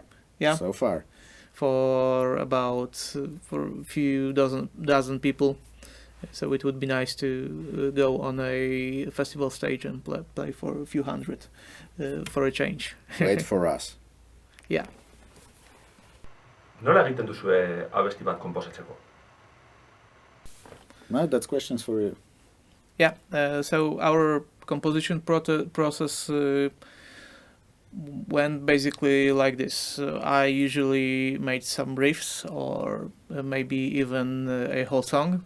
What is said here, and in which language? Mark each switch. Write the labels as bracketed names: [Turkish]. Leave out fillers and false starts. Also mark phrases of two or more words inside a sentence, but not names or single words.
[English] Yeah. So far. For a few dozen people. So it would be nice to go on a festival stage and play for a few hundred for a change. Wait for us. Yeah. [Basque] Nola egiten duzue abesti bat konposatzeko? [English] No, that's questions for you. Yeah. So our composition process went basically like this. I usually made some riffs, or maybe even a whole song.